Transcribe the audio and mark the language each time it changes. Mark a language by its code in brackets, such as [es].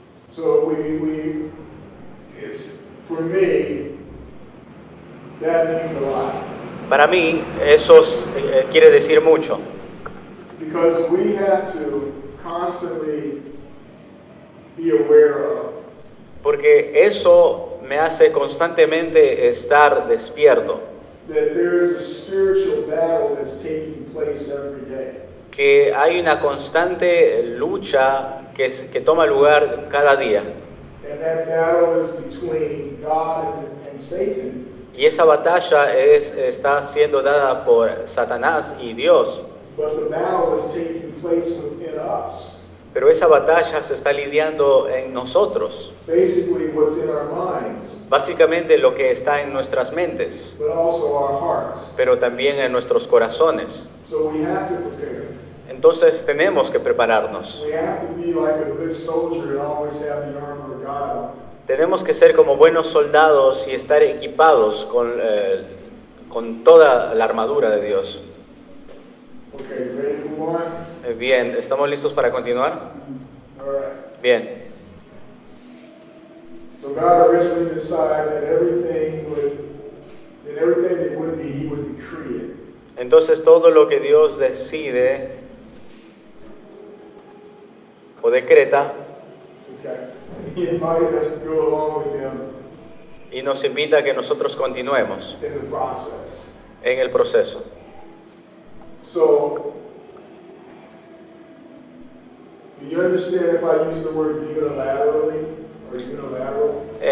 [en] So it's, for me, that means a lot. [es] Para mí eso quiere decir mucho, [en] Because we have to constantly be aware of [es] porque eso me hace constantemente estar despierto, [en] that there is a spiritual battle that's taking place every day. [es] que hay una constante lucha que toma lugar cada día. [en] And that battle is between God and Satan. [es] Y esa batalla está siendo dada por Satanás y Dios, [en] But the battle is taking place within us. [es] pero esa batalla se está lidiando en nosotros, [en] Basically, what's in our minds, [es] básicamente lo que está en nuestras mentes, [en] but also our hearts. [es] pero también en nuestros corazones. [en] So we have to prepare. [es] Entonces tenemos que prepararnos. [en] We have to be like a good soldier and always have the armor of God on. [es] Tenemos que ser como buenos soldados y estar equipados con toda la armadura de Dios. [en] Okay, ready to move on? [es] Bien, ¿estamos listos para continuar? [en] All right. [es] Bien. [en] So God originally decided that everything that would be, He would decree it. [es] Entonces todo lo que Dios decide o decreta [en] Okay. He invited us to go along with Him [es] y nos invita a que nosotros continuemos [en] in the process. [es] en el proceso. [en] So, do you understand if I use the word unilaterally or unilateral?